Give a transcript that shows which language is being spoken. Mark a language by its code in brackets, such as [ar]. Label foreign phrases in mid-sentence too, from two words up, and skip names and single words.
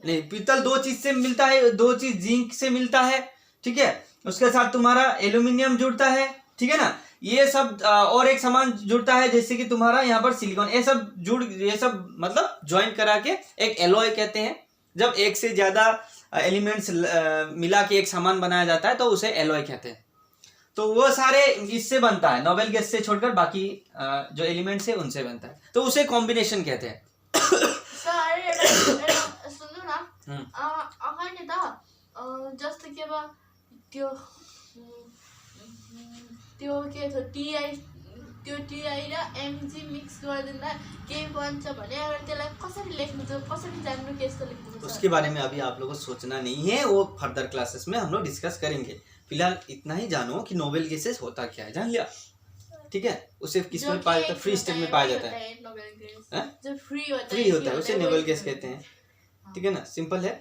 [hi] नहीं, पीतल 2 चीज से मिलता है, 2 चीज जिंक से मिलता है, ठीक है, उसके साथ तुम्हारा एल्यूमिनियम जुड़ता है, ठीक है ना, ये सब और एक सामान जुड़ता है, जैसे कि तुम्हारा यहाँ पर सिलिकॉन, ये सब मतलब ज्वाइन करा के एक एलॉय कहते हैं। जब एक से ज्यादा एलिमेंट्स मिला के एक सामान बनाया जाता है तो उसे एलॉय कहते हैं। तो वो सारे इससे बनता है, [en] noble gas [hi] से छोड़कर बाकी जो एलिमेंट्स है उनसे बनता है, तो उसे कॉम्बिनेशन कहते हैं। [ne] सुन्नु न, अगाडि त जस्तो कि अब त्यो के थियो टीआई र एमजी मिक्स गरिदिँदा के बन्छ भने, अब त्यसलाई कसरी लेख्नु छ, कसरी जान्नु के यस्तो लेख्नु छ, [hi] उसके बारे में अभी आप लोगों को सोचना नहीं है, वो [en] further classes [hi] में हम लोग डिस्कस करेंगे। फिलहाल इतना ही जानो कि [en] noble gases [hi] होता क्या है, जान लिया, ठीक है। उसे किस में पाया जाता है, [en] free state [hi] में पाया जाता है, जो फ्री होता है उसे [en] noble gas [hi] कहते हैं, ठीक है ना, सिंपल है।